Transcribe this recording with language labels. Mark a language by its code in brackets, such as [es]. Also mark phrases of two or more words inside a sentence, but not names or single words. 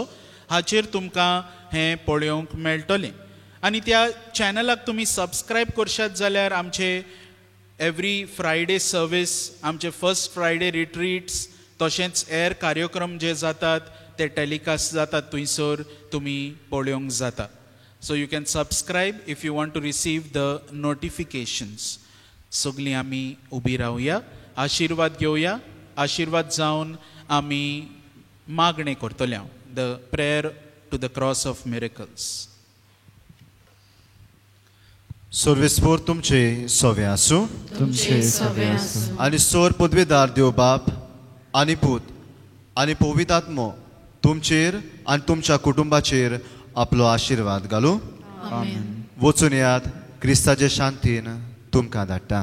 [kok] हाचेर तुमकां हें पळोवंक मेळटलें. आनी त्या चॅनलाक तुमी सबस्क्रायब करशात जाल्यार आमचे [en] every Friday service, [kok] आमचे [en] first Friday retreats, [kok] तशेंच हेर कार्यक्रम जे जातात ते टॅलिकास्ट जातात थंयसर तुमी पळोवंक जाता. [en] So you can subscribe if you want to receive the notifications. [kok] सगळीं आमी उबी रावया, आशिर्वाद घेवया. आशिर्वाद जावन आमी मागणें करतले. [en] The prayer to the cross of miracles. [kok] सर्वेस्पोर तुमचे सोवे आसूं तुमचे सवे आसूं आनी सोर पदवेदार देव बाप आनी पूत आनी पवित्र आत्मो तुमचेर आनी तुमच्या कुटुंबाचेर आपलो आशीर्वाद घालूं. आमेन. वचून यात क्रिस्ताचे शांतीन तुमकां धाडटा.